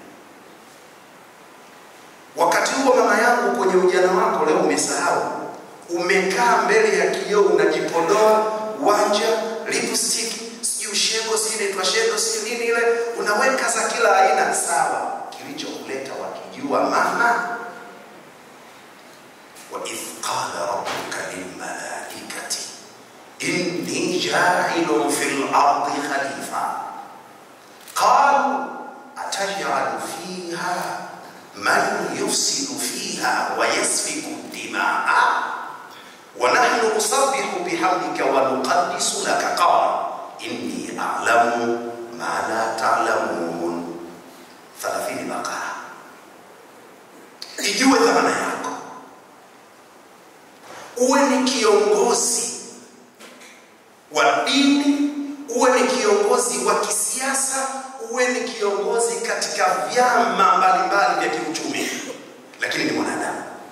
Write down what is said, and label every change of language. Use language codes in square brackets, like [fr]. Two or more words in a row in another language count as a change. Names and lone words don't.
[sw] Wakati huo mama yangu kwenye ujana wako leo umesahau. Umekaa mbele ya kioo unajipodoa, wanja, lipstick, sijui shego, sijui twashego, sijui nini ile, unaweka za kila aina. Sawa, kilichokuleta wakijua mama. [ar] وإذ قال ربك للملائكة إني جاعل في الأرض خليفة قالوا أتجعل فيها من يفسد فيها ويسفك الدماء ونحن نسبح بحمدك ونقدس لك قال إني أعلم ما لا تعلمون. [sw] 30 Baqara. Ijue dhamana yako. Uwe ni kiongozi wa dini, uwe ni kiongozi wa kisiasa, uwe ni kiongozi katika vyama mbalimbali vya kiuchumi, lakini ni mwanadamu.